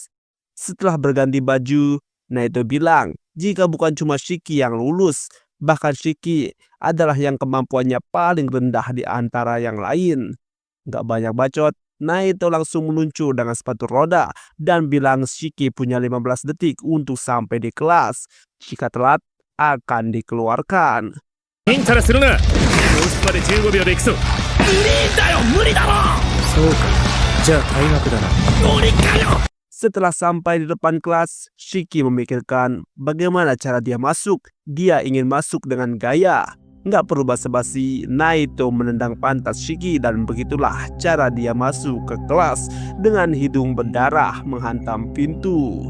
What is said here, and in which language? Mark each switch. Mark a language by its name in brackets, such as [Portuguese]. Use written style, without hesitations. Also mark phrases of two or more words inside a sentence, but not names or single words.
[Indonesian] Setelah berganti baju, Naito bilang jika bukan cuma Shiki yang lulus, bahkan Shiki adalah yang kemampuannya paling rendah di antara yang lain. Gak banyak bacot, Naito langsung meluncur dengan sepatu roda dan bilang Shiki punya 15 detik untuk sampai di kelas. Jika telat, akan dikeluarkan. [Japanese] インタラするな。教室まで15秒で行くぞ。無理だよ無理だろ。そうか。じゃあ退学だな。無理かよ。 [Indonesian] Setelah sampai di depan kelas, Shiki memikirkan bagaimana cara dia masuk. Dia ingin masuk dengan gaya. Nggak perlu basa-basi, Naito menendang pantat Shiki dan begitulah cara dia masuk ke kelas dengan hidung berdarah menghantam pintu.